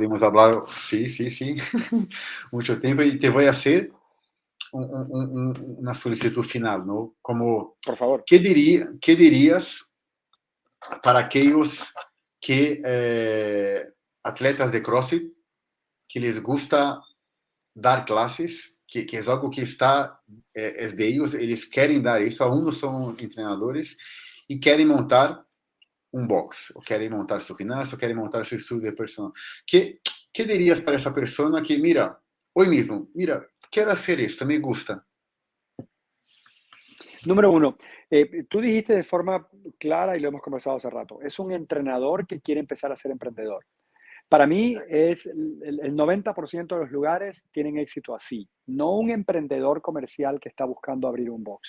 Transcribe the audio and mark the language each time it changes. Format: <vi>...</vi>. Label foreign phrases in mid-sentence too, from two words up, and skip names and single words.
<es>podemos hablar, sí, sí, sí, mucho tiempo y te voy a hacer una solicitud final, ¿no? Como, Por favor. qué dirías para aquellos que, atletas de CrossFit, que les gusta dar clases, que es algo que está, es de ellos,</es> <pt>eles querem dar isso,</pt> <es>aún no son entrenadores y quieren montar</es> <pt>um box, ou querem montar seu ginásio, ou querem montar seu estudo de personal. Que dirias para essa pessoa que,</pt> <es>mira, hoy mismo, mira,</es> <pt>quero</pt> <es>hacer esto, me gusta? Número uno, tú dijiste de forma clara y lo hemos conversado hace rato, es un entrenador que quiere empezar a ser emprendedor. Para mí es el 90% de los lugares tienen éxito así, no un emprendedor comercial que está buscando abrir un box.</es>